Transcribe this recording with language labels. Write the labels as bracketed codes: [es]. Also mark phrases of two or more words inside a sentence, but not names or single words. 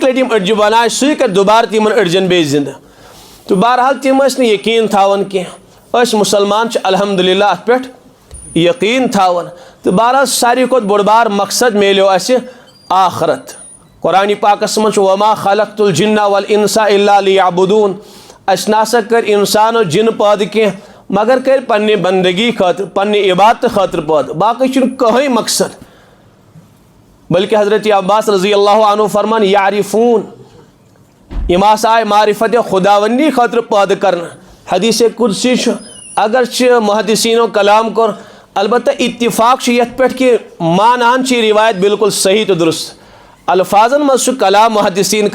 [ks] لٹہِ یِم أڈجہِ بنایہِ سُے کرِ دُبارٕ تہِ یِمن أڈجن بیٚیہِ زِنٛدٕ تہٕ بہرحال تِم ٲسۍ نہٕ یقیٖن تھاوان کینٛہہ أسۍ مُسلمان چھِ الحمدُاللہ اتھ پٮ۪ٹھ یقیٖن تھاوان تہٕ بہرحال ساروی کھۄتہٕ بوٚڑ بار مقصد میلیو اسہِ آخرت قرآنِ پاکس منٛز چھُ [ar] وما خلقت الجنہ والانس الا لیعبدون [ks] اسہِ نسا کٔرۍ انسان و جِن پٲدٕ کینٛہہ مگر کٔرۍ پننہِ بندگی خٲطرٕ پننہِ عبادتہٕ خٲطرٕ پٲدٕ باقٕے چھُنہٕ کٕہٕنۍ مقصد بلکہِ حضرت عباس [ar] رضی اللہ عنہ [ks] فرمان یعرفوٗن یِم ہسا آیہِ معرفت خداوندی خٲطرٕ پٲدٕ کرنہٕ حدیث قدسی چھُ اگرچہِ محدثیٖنو کلام کوٚر البتہ اتفاق چھُ یتھ پٮ۪ٹھ کہِ مانان چھِ یہِ روایت بالکل صحیح تہٕ درست الفاظن منٛز چھُ کلام محدثیٖن